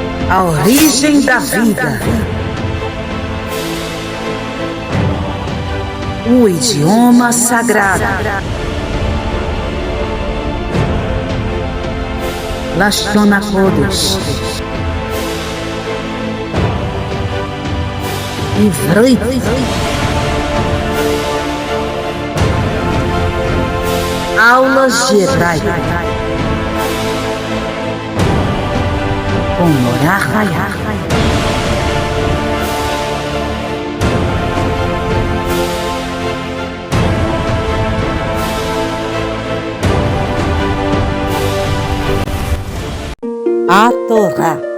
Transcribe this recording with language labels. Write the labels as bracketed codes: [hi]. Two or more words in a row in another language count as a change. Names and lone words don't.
[pt] A origem da vida. O idioma sagrado. [he] לשון הקודש. [pt] Ivrit. Aulas de hebraico. Com Norah Hayat. A Torá.